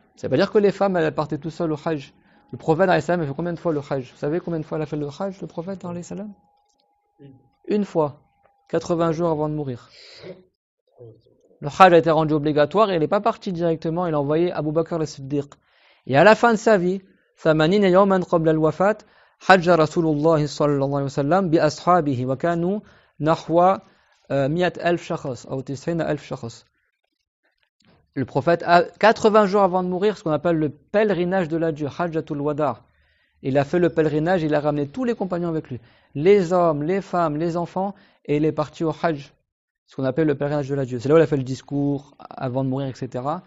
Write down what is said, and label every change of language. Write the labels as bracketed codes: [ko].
[fr] Ça veut pas dire que les femmes, elles partaient tout seules au Hajj. Le prophète, alayhi salam, il fait combien de fois le Hajj? Vous savez combien de fois il a fait le Hajj, le prophète, alayhi salam? Une fois. 80 jours avant de mourir. Le Hajj a été rendu obligatoire et il n'est pas parti directement, il a envoyé Abu Bakr al-Siddiq. Et à la fin de sa vie, [ar] ثمانين يوما قبل الوفاة حج رسول الله صلى الله عليه وسلم بأصحابه وكانوا نحو 100,000 شخص أو 90,000 شخص. [fr] Le prophète, 80 jours avant de mourir, ce qu'on appelle le pèlerinage de l'adieu, Hajjatul Wada'. Il a fait le pèlerinage, il a ramené tous les compagnons avec lui. Les hommes, les femmes, les enfants, et il est parti au Hajj. Ce qu'on appelle le pèlerinage de l'adieu. C'est là où il a fait le discours avant de mourir, etc.